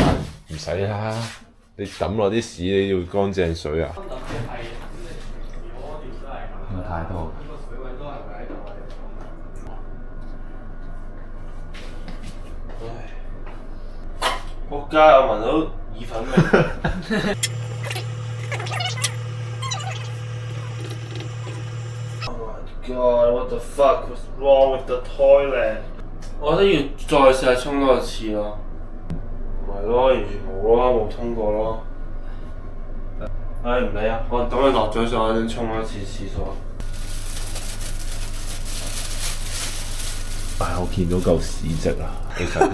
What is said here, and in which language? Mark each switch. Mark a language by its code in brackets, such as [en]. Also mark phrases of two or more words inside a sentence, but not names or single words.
[yue] 唔使啦，你抌落啲屎你要乾淨水啊？唔太多。仆街！我聞到意粉味。 [en] Oh my god! What the fuck was wrong with the toilet？ [yue] 我覺得要再試下沖多一次咯。唔係咯，完全冇咯，冇通過咯。唉，唔理啊，我等佢落咗水，我先沖多一次廁所。唉，我見到嚿屎跡啦，其實。